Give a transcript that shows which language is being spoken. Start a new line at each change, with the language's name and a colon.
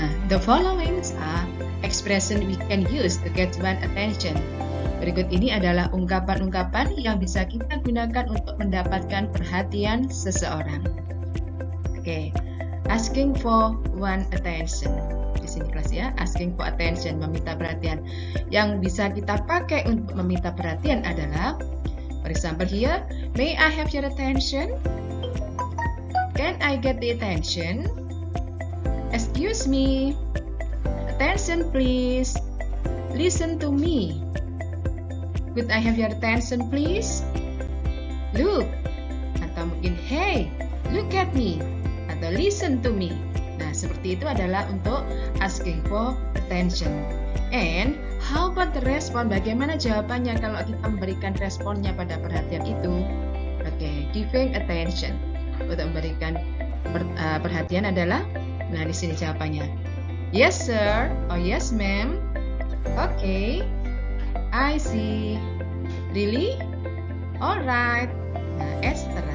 English: The following are expression we can use to get one's attention.
Indonesian: Berikut ini adalah ungkapan-ungkapan yang bisa kita gunakan untuk mendapatkan perhatian seseorang.
English: Okay, asking for one attention.
Indonesian: Di sini kelas ya, asking for attention, meminta perhatian. Yang bisa kita pakai untuk meminta perhatian adalah,
English: for example here, may I have your attention? Can I get the attention? Excuse me. Attention please. Listen to me. Could I have your attention please? Look.
Indonesian: Atau mungkin
English: hey, look at me.
Indonesian: Atau
English: listen to me.
Indonesian: Nah, seperti itu adalah untuk asking for attention.
English: And how about the respon?
Indonesian: Bagaimana jawabannya kalau kita memberikan responnya pada perhatian itu? Oke, giving attention. Untuk memberikan perhatian adalah, nah di sini jawabannya.
English: Yes sir, or yes ma'am. Okay, I see. Really? Alright. Nah, etc.